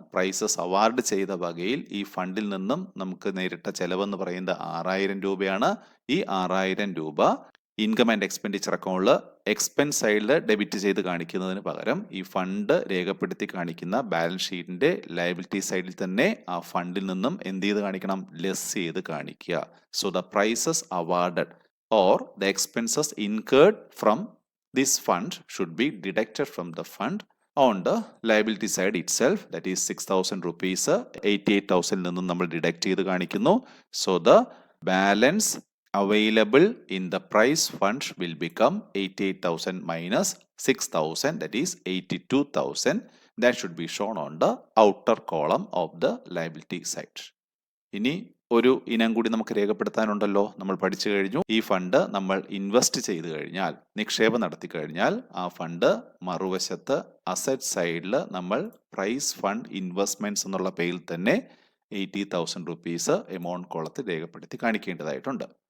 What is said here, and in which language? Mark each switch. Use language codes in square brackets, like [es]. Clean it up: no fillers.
[ml] Prices award ചെയ്ത വകയിൽ ഈ ഫണ്ടിൽ നിന്നും നമുക്ക് നേരിട്ട ചെലവെന്ന് പറയുന്നത് 6,000 രൂപയാണ്. ഈ 6,000 രൂപ ഇൻകം ആൻഡ് എക്സ്പെൻഡിച്ചർ അക്കൗണ്ടിൽ എക്സ്പെൻസ് സൈഡിൽ ഡെബിറ്റ് ചെയ്ത് കാണിക്കുന്നതിന് പകരം ഈ ഫണ്ട് രേഖപ്പെടുത്തി കാണിക്കുന്ന ബാലൻസ് ഷീറ്റിന്റെ ലയബിലിറ്റി സൈഡിൽ തന്നെ ആ ഫണ്ടിൽ നിന്നും എന്ത് ചെയ്ത് കാണിക്കണം, ലെസ് ചെയ്ത് കാണിക്കുക. [en] so the prices awarded or the expenses incurred from this fund should be deducted from the fund on the liability side itself, that is 6,000 rupees 88,000 [ml] നിന്നും നമ്മൾ ഡിഡക്ട് ചെയ്ത് കാണിക്കുന്നു. [en] So the balance available in the price fund will become 88,000 minus 6,000, that is 82,000. That should be shown on the outer column of the liability side. [ml] ഇനി ഒരു ഇനം കൂടി നമുക്ക് രേഖപ്പെടുത്താനുണ്ടല്ലോ. നമ്മൾ പഠിച്ചു കഴിഞ്ഞു, ഈ ഫണ്ട് നമ്മൾ ഇൻവെസ്റ്റ് ചെയ്ത് കഴിഞ്ഞാൽ, നിക്ഷേപം നടത്തി കഴിഞ്ഞാൽ ആ ഫണ്ട് മറുവശത്ത് അസറ്റ് സൈഡിൽ നമ്മൾ പ്രൈസ് ഫണ്ട് ഇൻവെസ്റ്റ്മെന്റ്സ് എന്നുള്ള പേരിൽ തന്നെ 80,000 റുപ്പീസ് എമൗണ്ട് കോളത്തിൽ രേഖപ്പെടുത്തി കാണിക്കേണ്ടതായിട്ടുണ്ട്.